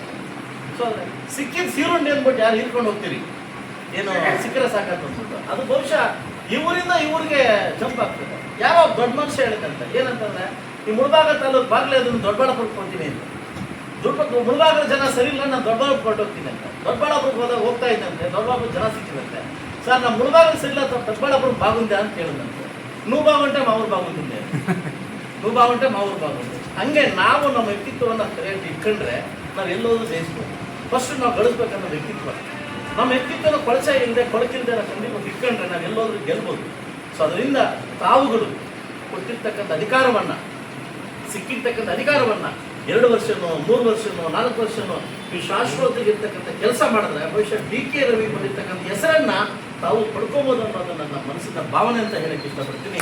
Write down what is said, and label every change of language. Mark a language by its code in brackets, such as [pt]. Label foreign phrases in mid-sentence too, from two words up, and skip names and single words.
[kn] ಸೊ ಸಿಕ್ಕಿದ ಸೀರುಂಡಿ ಅಂದ್ಬಿಟ್ಟು ಯಾರು ಹಿಡ್ಕೊಂಡು ಹೋಗ್ತೀರಿ, ಏನು ಸಿಕ್ಕರೆ ಸಾಕಂತ ಅಂದ್ಬಿಟ್ಟು ಅದು ಬಹುಶಃ ಇವರಿಂದ ಇವ್ರಿಗೆ ಜಂಪ್ ಆಗ್ತದೆ. ಯಾವ ದೊಡ್ಡ ಮನುಷ್ಯ ಹೇಳಿದಂತೆ ಏನಂತಂದ್ರೆ, ಈ ಮುಳಬಾಗಿಲು ತಾಲೂಕು ಬಾಗ್ಲೇ ಅದನ್ನು ದೊಡ್ಡಬಳ್ಳಾಪುರಕ್ಕೆ ಕೊಡ್ತೀನಿ ಅಂತ. ಮುಳಬಾಗಿಲು ಜನ ಸರಿ ಇಲ್ಲ, ನಾನು ದೊಡ್ಡಬಳ್ಳಾಪುರ ಕೊಟ್ಟೋಗ್ತೀನಿ ಅಂತ. ದೊಡ್ಡಬಳ್ಳಾಪುರಕ್ಕೆ ಹೋದಾಗ ಹೋಗ್ತಾ ಇದ್ದಂತೆ, ದೊಡ್ಡಬಳ್ಳಾಪುರ ಜನ ಸಿಕ್ಕಿದಂತೆ. ಸರ್ ನಮ್ಮ ಮುಳಬಾಗಿಲು ಸರಿ ಇಲ್ಲ, ದೊಡ್ಡಬಳ್ಳಾಪುರ ಬಾಗುಂದೆ ಅಂತ ಹೇಳಿದಂತೆ. [te] నువ్వు బాగుంటే మా ఊరు బాగుంటుంది, నువ్వు బాగుంటే మా ఊరు బాగుంటే. [kn] ಹಂಗೆ ನಾವು ನಮ್ಮ ವ್ಯಕ್ತಿತ್ವವನ್ನು ಸರಿಯಾಗಿ ಇಟ್ಕೊಂಡ್ರೆ ನಾವು ಎಲ್ಲೋದು ಜಯಿಸ್ಬೋದು. ಫಸ್ಟ್ ನಾವು ಗಳಿಸ್ಬೇಕನ್ನೋ ವ್ಯಕ್ತಿತ್ವ, ನಮ್ಮ ವ್ಯಕ್ತಿತ್ವನ ಕೊಳಕಿಲ್ಲದೆ ಖಂಡಿತ ಇಟ್ಕೊಂಡ್ರೆ ನಾವು ಎಲ್ಲೋದ್ರೂ ಗೆಲ್ಬೋದು. ಸೊ ಅದರಿಂದ ತಾವುಗಳು ಕೊಟ್ಟಿರ್ತಕ್ಕಂಥ ಅಧಿಕಾರವನ್ನು, ಸಿಕ್ಕಿರ್ತಕ್ಕಂಥ ಅಧಿಕಾರವನ್ನು 2 ವರ್ಷನೋ 3 ವರ್ಷನೋ 4 ವರ್ಷನೋ ಈ ಶಾಶ್ವತಗಿರ್ತಕ್ಕಂಥ ಕೆಲಸ ಮಾಡಿದ್ರೆ ಬಹುಶಃ DK ರವಿ ಕೊಟ್ಟಿರ್ತಕ್ಕಂಥ ಹೆಸರನ್ನ ತಾವು ಪಡ್ಕೋಬೋದು ಅನ್ನೋದು ನನ್ನ ಮನಸ್ಸಿನ ಭಾವನೆ ಅಂತ ಹೇಳಕ್ಕೆ ಇಷ್ಟಪಡ್ತೀನಿ.